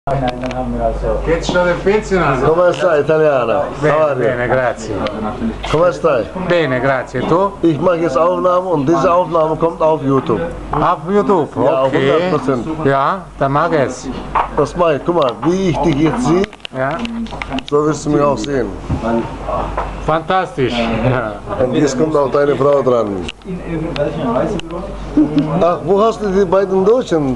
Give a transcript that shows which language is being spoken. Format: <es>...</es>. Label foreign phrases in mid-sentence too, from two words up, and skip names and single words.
<it>Che ci state affezionando? Come stai, italiana? Bene, bene, grazie. Come stai? Bene, grazie. E tu?</it> <de>Ich mache jetzt Aufnahmen und diese Aufnahme kommt auf YouTube. Auf YouTube? Ja, Okay. 100%. Ja, dann mach es. Das mache ich. Guck mal, wie ich dich jetzt sehe, Ja. so wirst du mich auch sehen. Fantastisch. Ja. Und jetzt kommt auch deine Frau dran. Ach, wo hast du die beiden Deutschen?</de>